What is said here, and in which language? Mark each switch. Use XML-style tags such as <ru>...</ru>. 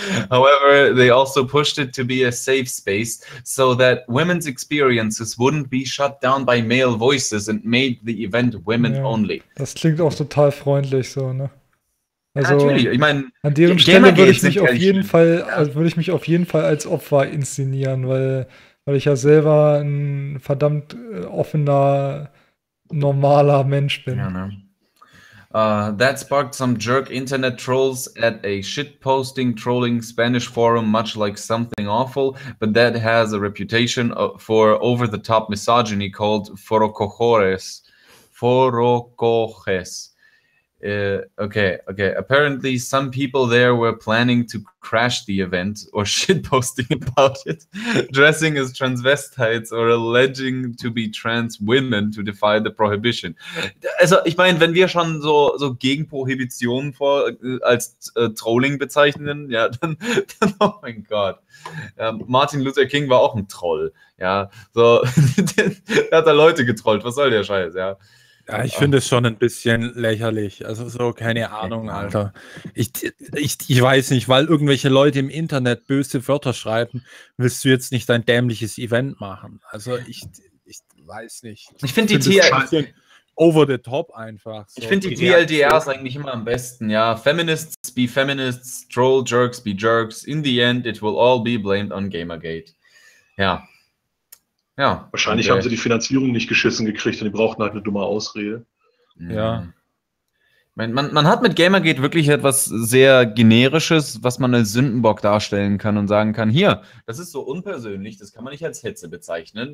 <en>However, they also pushed it to be a safe space so that women's experiences wouldn't be shut down by male voices and made the event women ja, only.</en> <de>Das klingt auch total freundlich so, ne? Also, ja, natürlich, ich meine, an deren Stelle würde ich mich auf jeden Fall, also würde ich mich auf jeden Fall als Opfer inszenieren, weil ich ja selber ein verdammt offener, normaler Mensch bin. Ja, ne?</de> <en>That sparked some jerk internet trolls at a shitposting trolling Spanish forum, much like Something Awful, but that has a reputation for over-the-top misogyny called Forocojores.</en> <de>Forocojores. Okay.</de> <en>Apparently, some people there were planning to crash the event or shitposting about it, dressing as transvestites or alleging to be trans women to defy the prohibition.</en> <de>Also, ich meine, wenn wir schon so gegen Prohibition als Trolling bezeichnen, ja, dann oh mein Gott. Martin Luther King war auch ein Troll, ja. So, der hat da Leute getrollt, was soll der Scheiß, ja. Ja, ich finde es schon ein bisschen lächerlich. Also so, keine Ahnung, Alter. Ich weiß nicht, weil irgendwelche Leute im Internet böse Wörter schreiben, willst du jetzt nicht dein dämliches Event machen? Also ich weiß nicht. Ich finde die ein bisschen</de> <en>over the top</en> <de>einfach. So. Ich finde die TLDRs eigentlich immer am besten, ja.</de> <en>Feminists be feminists, troll jerks be jerks. In the end, it will all be blamed on Gamergate.</en> <de>Ja. Ja, wahrscheinlich haben sie die Finanzierung nicht geschissen gekriegt und die brauchten halt eine dumme Ausrede. Ja. Man hat mit Gamergate wirklich etwas sehr Generisches, was man als Sündenbock darstellen kann und sagen kann, hier, das ist so unpersönlich, das kann man nicht als Hetze bezeichnen.</de>